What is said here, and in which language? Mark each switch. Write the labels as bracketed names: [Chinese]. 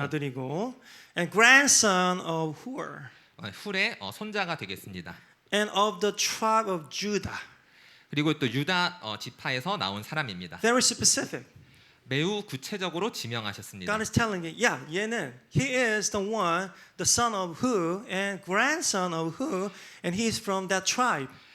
[Korean] 아들이고, [English] and grandson of Hur, [Korean] 훌의 손자가 되겠습니다. [English] and of the tribe of Judah. [Korean] 그리고 또 유다 지파에서 나온 사람입니다. [English] Very specific. [Korean] 매우 구체적으로 지명하셨습니다. [English] God is telling you, 얘는 he is the one, the son of Hur, and grandson of Hur, and he is from that tribe.